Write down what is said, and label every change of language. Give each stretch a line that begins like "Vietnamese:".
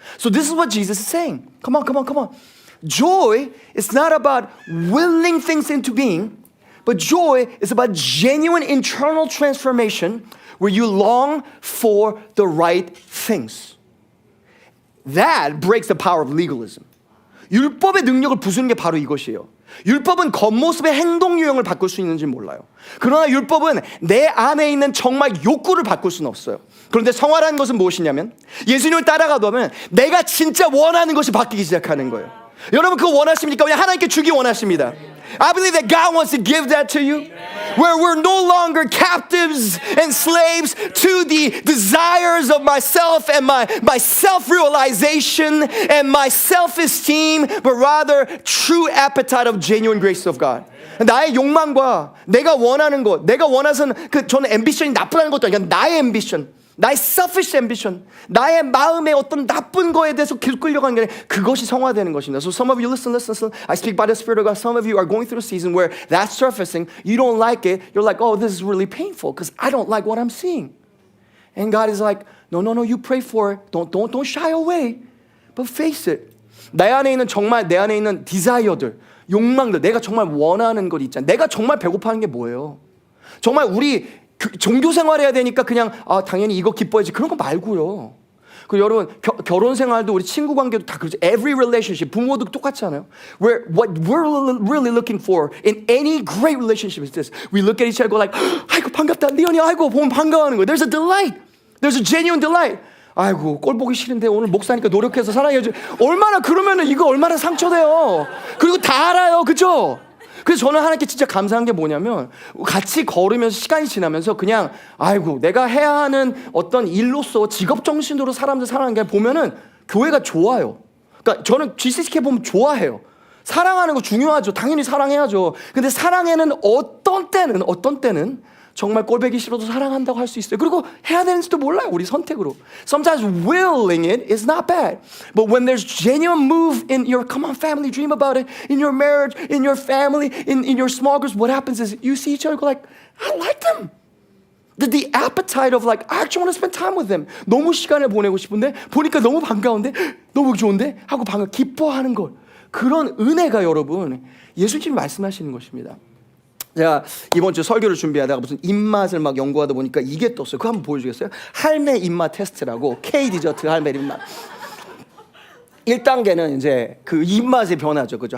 English: So this is what Jesus is saying. Come on. Joy is not about willing things into being, but joy is about genuine internal transformation where you long for the right things. That breaks the power of legalism.
Korean: 율법의 능력을 부수는 게 바로 이것이에요. 율법은 겉모습의 행동 유형을 바꿀 수 있는지 몰라요. 그러나 율법은 내 안에 있는 정말 욕구를 바꿀 수는 없어요. 그런데 성화라는 것은 무엇이냐면 예수님을 따라가다 보면 내가 진짜 원하는 것이 바뀌기 시작하는 거예요. 여러분 그거 원하십니까? 그냥 하나님께 주기 원하십니다.
English: I believe that God wants to give that to you. Where we're no longer captives and slaves to the desires of myself and my self-realization and my self-esteem, but rather true appetite of genuine grace of God.
Korean: 나의 욕망과 내가 원하는 것, 내가 원해서는 저는 앰비션이 나쁘다는 것도 아니라 나의 앰비션, 나의
English: selfish ambition,
Korean: 나의 마음의 어떤 나쁜 거에 대해서 계속 끌려가는 게 아니라 그것이 성화되는 것입니다.
English: So some of you listen. I speak by the Spirit of God. Some of you are going through a season where that's surfacing. You don't like it. You're like, oh, this is really painful because I don't like what I'm seeing. And God is like, no. You pray for it. Don't shy away. But face it.
Korean: 내 안에 있는 디자이어들, 욕망들, 내가 정말 원하는 것 있잖아. 내가 정말 배고파하는 게 뭐예요? 정말 우리 종교 생활해야 되니까 그냥 당연히 이거 기뻐야지 그런 거 말고요. 그리고 여러분 결혼 생활도 우리 친구 관계도 다 그렇죠.
English: Every relationship
Korean: 부모도 똑같지 않아요?
English: What we're really looking for in any great relationship is this. We look at each other and go like,
Korean: 아이고 반갑다 리언이, 아이고 보면 반가워하는 거예요.
English: There's a delight. There's a genuine delight.
Korean: 아이고 꼴 보기 싫은데 오늘 목사니까 노력해서 사랑해야지. 얼마나 그러면은 이거 얼마나 상처돼요. 그리고 다 알아요, 그죠? 그래서 저는 하나님께 진짜 감사한 게 뭐냐면 같이 걸으면서 시간이 지나면서 그냥 아이고 내가 해야 하는 어떤 일로서 직업 정신으로 사람들 사랑하는 게 보면은 교회가 좋아요. 그러니까 저는 GCK 보면 좋아해요. 사랑하는 거 중요하죠. 당연히 사랑해야죠. 근데 사랑에는 어떤 때는 정말 꼴보기 싫어도 사랑한다고 할 수 있어요. 그리고 해야 되는지도 몰라요. 우리 선택으로.
English: Sometimes willing it is not bad. But when there's genuine move in your, come on family, dream about it, in your marriage, in your family, in your small groups, what happens is you see each other go like, I like them. The appetite of like, I actually want to spend time with them.
Korean: 너무 시간을 보내고 싶은데, 보니까 너무 반가운데, 너무 좋은데, 하고 기뻐하는 것. 그런 은혜가 여러분, 예수님이 말씀하시는 것입니다. 제가 이번 주 설교를 준비하다가 무슨 입맛을 막 연구하다 보니까 이게 떴어요. 그거 한번 보여주겠어요? 할매 입맛 테스트라고, K 디저트 할매 입맛. 1단계는 이제 그 입맛의 변화죠. 그죠?